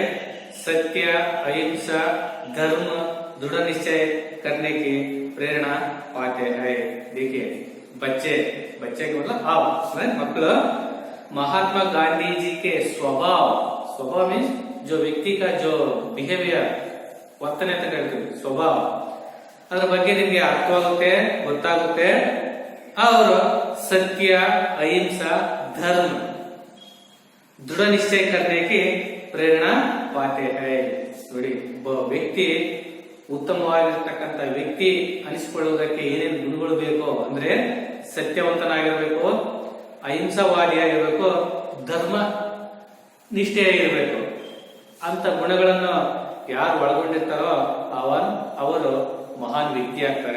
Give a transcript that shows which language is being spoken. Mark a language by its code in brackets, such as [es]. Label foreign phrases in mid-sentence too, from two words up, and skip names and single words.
[hi] सत्य, अहिंसा, धर्म, दृढ़ निश्चय करने की प्रेरणा पाते हैं। देखिए, बच्चे को मतलब आप मಕ್ಕಳು महात्मा गांधी जी के स्वभाव मीन्स जो व्यक्ति का जो बिहेवियर, [kn] ವರ್ತನೆ ಅಂತ ಹೇಳ್ತೀವಿ, ಸ್ವಭಾವ, ಅದರ ಬಗ್ಗೆ ನಿಮಗೆ ಅರ್ಥವಾಗುತ್ತೆ, ಗೊತ್ತಾಗುತ್ತೆ। [hi] ಅವರು सत्य, अहिंसा, धर्म, दृढ़ निश्चय करने की प्रेरणा पाते हैं। [kn] ನೋಡಿ, ಒಬ್ಬ ವ್ಯಕ್ತಿ ಉತ್ತಮವಾಗಿರ್ತಕ್ಕಂಥ ವ್ಯಕ್ತಿ ಅನಿಸಿಕೊಳ್ಳುವುದಕ್ಕೆ ಏನೇನು ಗುಣಗಳು ಬೇಕೋ ಅಂದ್ರೆ ಸತ್ಯವಂತನಾಗಿರ್ಬೇಕು, ಅಹಿಂಸಾವಾದಿಯಾಗಿರ್ಬೇಕು, ಧರ್ಮ ನಿಷ್ಠೆಯಾಗಿರ್ಬೇಕು। ಅಂತ ಗುಣಗಳನ್ನು ಯಾರು ಒಳಗೊಂಡಿರ್ತಾರೋ ಅವರು ಮಹಾನ್ ವ್ಯಕ್ತಿ ಆಗ್ತಾರೆ।